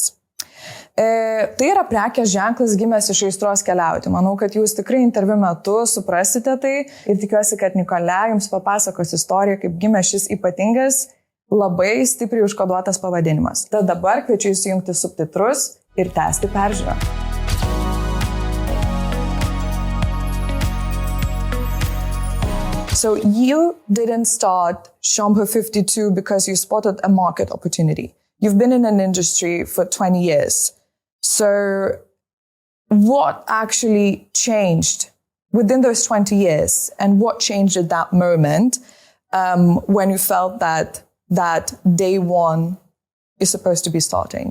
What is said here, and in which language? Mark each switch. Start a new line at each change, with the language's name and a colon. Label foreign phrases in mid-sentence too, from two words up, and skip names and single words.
Lithuanian: Tai yra prekės ženklas gimęs iš aistros keliauti. Manau, kad jūs tikrai interviu metu suprasite tai ir tikiuosi, kad Nicolas jums papasakos istoriją, kaip gimė šis ypatingas, labai stipriai užkoduotas pavadinimas. Tad dabar kviečiu įsijungti subtitrus ir tęsti peržiūrą.
English: So you didn't start Chambre 52 because you spotted a market opportunity. You've been in an industry for 20 years. So what actually changed within those 20 years, and what changed at that moment when you felt that day one is supposed to be starting?